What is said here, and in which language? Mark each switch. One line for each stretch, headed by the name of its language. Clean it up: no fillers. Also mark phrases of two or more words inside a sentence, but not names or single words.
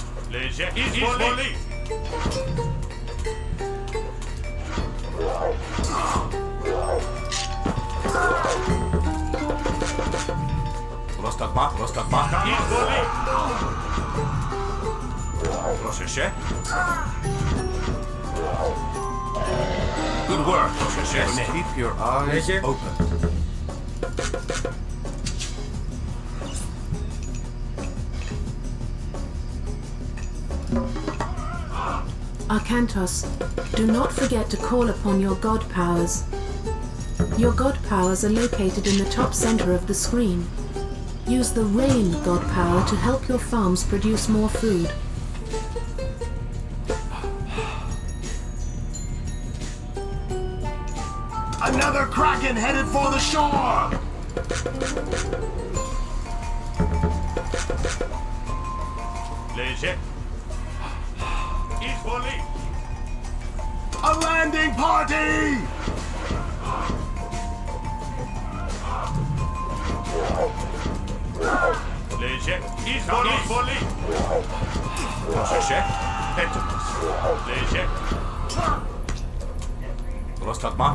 Greek: Λέγε εισβολή. Πρόσταγμα. Εισβολή. Πρόσεχε.
English: Good work. Πρόσεχε. Keep your eyes
Greek: Λέγε.
English: open. Arkantos, do not forget to call upon your god powers. Your god powers are located in the top center of the screen. Use the rain god power to help your farms produce more food. Another kraken headed for the shore.
Greek: Λέγε εισβολή.
English: A landing party.
Greek: Λέγε εισβολή. Πρόσεχε. Έτοιμος. Λέγε. Πρόσταγμα.